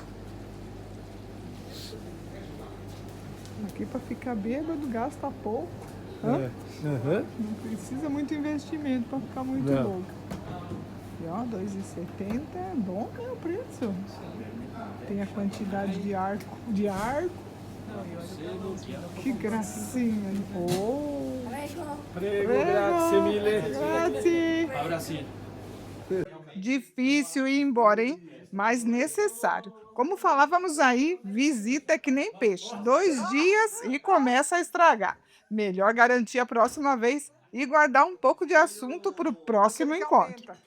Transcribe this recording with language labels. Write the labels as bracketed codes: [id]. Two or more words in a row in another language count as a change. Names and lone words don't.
[pt] Aqui para ficar bêbado gasta pouco. Não precisa muito investimento para ficar muito louco. E ó, R$2,70 é bom, né, o preço. Tem a quantidade de arco. Que gracinha. Oh. [it] Prego, grazie mille. Grazie. [pt] Abracinho. Difícil ir embora, hein? Mas necessário. Como falávamos aí, visita é que nem peixe. 2 dias e começa a estragar. Melhor garantir a próxima vez e guardar um pouco de assunto para o próximo encontro.